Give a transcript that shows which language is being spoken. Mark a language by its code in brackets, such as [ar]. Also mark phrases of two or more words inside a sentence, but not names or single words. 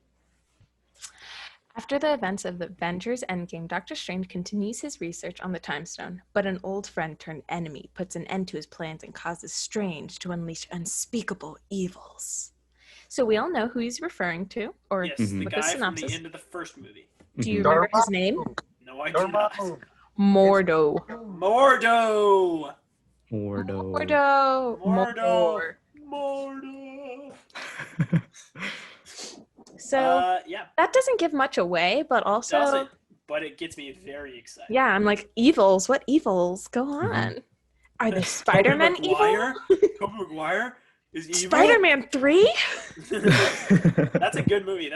[en] After the events of the Avengers Endgame, Doctor Strange continues his research on the Time Stone, but an old friend turned enemy puts an end to his plans and causes Strange to unleash unspeakable evils. So we all know who he's referring to, or Yes, Mhm. the with guy the from the synopsis. end of the first movie. Do you Mhm. remember his name? No, I do not. Mordo. Mordo. Mordo. Mordo. Mordo. Mordor. Mordo. So Yeah. that doesn't give much away, but also, Doesn't, but it gets me very excited. yeah, I'm like, evils. What evils? Go Mhm. on. Are the Spider-Man Tobey evil? Maguire? Tobey Maguire is evil. Spider-Man 3? That's a good movie.